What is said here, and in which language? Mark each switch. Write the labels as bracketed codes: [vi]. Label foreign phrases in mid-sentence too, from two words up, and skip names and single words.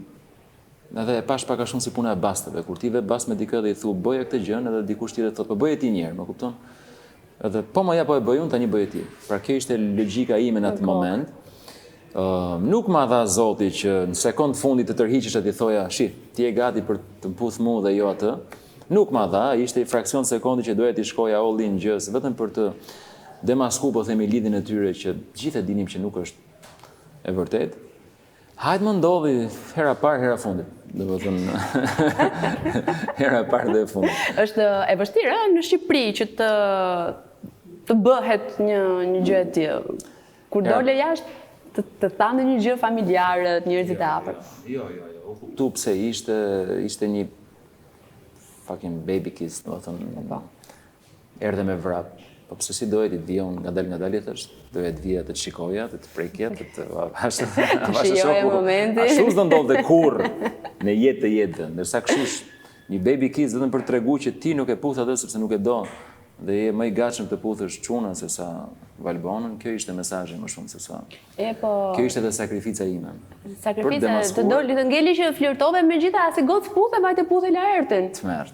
[sq] Edhe e pash pak a shumë si puna e basteve, kur ti ve bast me dikë dhe i thu bëja këtë gjë, edhe dikush tjetër thotë po bëje ti një herë, më kupton? Edhe po më ja po e bëj unë, tani bëje ti. Pra kjo ishte logjika ime në atë moment. Nuk ma dha Zoti që në sekond fundit të tërhiqesh e t'i thoja, shi, ti je gati për të mputh mua dhe jo atë. Nuk ma dha, ishte i fraksion sekundi që doja t'i shkoja [en] all in [sq] gjës, vetëm për të demasku po themi lidhjen e tyre që gjithë e dinim që nuk është e vërtet. Hajtë më ndodhi hera parë, hera fundit. Dhe më thënë, hera parë dhe e fundit. Është e vështirë në Shqipëri që të bëhet një gjë e tillë. Kur dole jashtë të thanë një gjë familjarët, njerëzit e afërt. Jo. U kuptu pse ishte një [en] fucking baby kiss, [sq] do të thënë. Erdhe me vrap. Po pse si dohet i vion nga dalë është, dohet vija të shikoja, të prekja, të shijoja momenti. Ashtu s'do ndodhte kurrë në jetë të jetën, ndërsa kështu një [en] baby kiss [sq] vetëm për t'tregu që ti nuk e puth atë sepse nuk e do dhe je më i gatshëm të puthësh çunën se sa valbonën, kjo ishte mesazhi më shumë se sa. Kjo ishte edhe sakrifica ime. Sakrifica të doli të ngeli që flirtove me gjitha, si gocë puthe, vajte puthe Laertin. Tmerr.